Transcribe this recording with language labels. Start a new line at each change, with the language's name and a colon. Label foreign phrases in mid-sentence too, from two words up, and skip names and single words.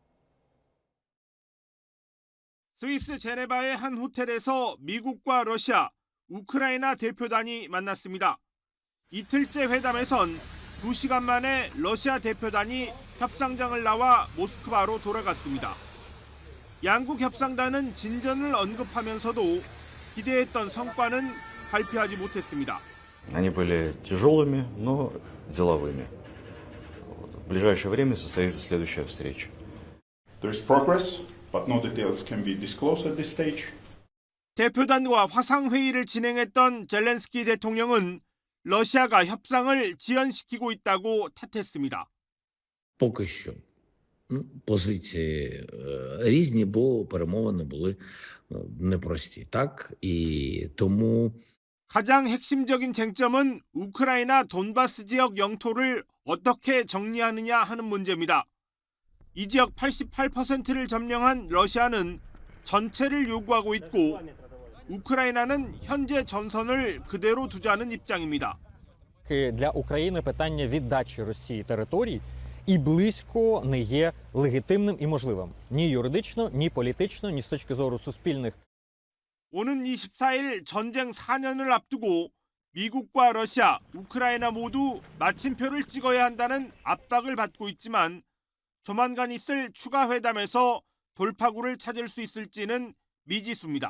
Korean: 스위스 제네바의 한 호텔에서 미국과 러시아, 우크라이나 대표단이 만났습니다. 이틀째 회담에선 2시간 만에 러시아 대표단이 협상장을 나와 모스크바로 돌아갔습니다. 양국 협상단은 진전을 언급하면서도 기대했던 성과는 발표하지 못했습니다.
Russian: Они были тяжелыми, но деловыми. В ближайшее время состоится следующая встреча.
English: There is progress, but no details can be disclosed at this stage.
Korean: 대표단과 화상회의를 진행했던 젤렌스키 대통령은 러시아가 협상을 지연시키고 있다고 탓했습니다.
Ukrainian: Поки що позиції різні, бо перемовини були непрості. Так? І тому
Korean: 가장 핵심적인 쟁점은 우크라이나 돈바스 지역 영토를 어떻게 정리하느냐 하는 문제입니다. 이 지역 88%를 점령한 러시아는 전체를 요구하고 있고 우크라이나는 현재 전선을 그대로 두자는 입장입니다.
Ukrainian: Для України питання віддачі Росії територій і близько не є легітимним і можливим. Ні юридично, ні політично, ні з точки зору суспільних.
Korean: 오는 24일 전쟁 4년을 앞두고 미국과 러시아, 우크라이나 모두 마침표를 찍어야 한다는 압박을 받고 있지만 조만간 있을 추가 회담에서 돌파구를 찾을 수 있을지는 미지수입니다.